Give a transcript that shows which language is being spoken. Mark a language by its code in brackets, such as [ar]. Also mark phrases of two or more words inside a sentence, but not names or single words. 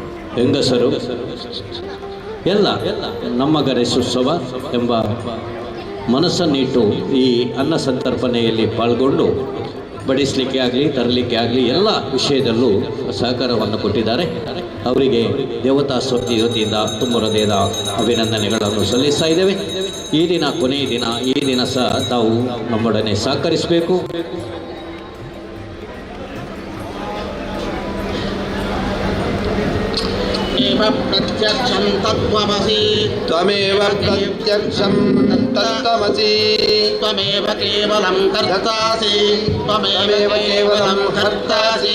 [kn] ಹೆಂಗಸರು ಎಲ್ಲ ನಮ್ಮ ಗಣೇಶೋತ್ಸವ ಎಂಬ ಮನಸ್ಸನ್ನಿಟ್ಟು ಈ ಅನ್ನ ಸಂತರ್ಪಣೆಯಲ್ಲಿ ಪಾಲ್ಗೊಂಡು ಬಡಿಸಲಿಕ್ಕೆ ಆಗಲಿ ತರಲಿಕ್ಕೆ ಆಗಲಿ ಎಲ್ಲ ವಿಷಯದಲ್ಲೂ ಸಹಕಾರವನ್ನು ಕೊಟ್ಟಿದ್ದಾರೆ. ಅವರಿಗೆ ದೇವತಾ ಸ್ತುತಿ ವತಿಯಿಂದ ತುಂಬ ಹೃದಯದ ಅಭಿನಂದನೆಗಳನ್ನು ಸಲ್ಲಿಸ್ತಾ ಇದ್ದೇವೆ. ಈ ದಿನ ಕೊನೆಯ ದಿನ, ಈ ದಿನ ಸಹ ತಾವು ನಮ್ಮೊಡನೆ ಸಹಕರಿಸಬೇಕು. [sa] प्रत्यक्षं तत्त्वमसि त्वमेव प्रत्यक्षं तत्त्वमसि त्वमेव केवलं कर्तासि त्वमेव केवलं कर्तासि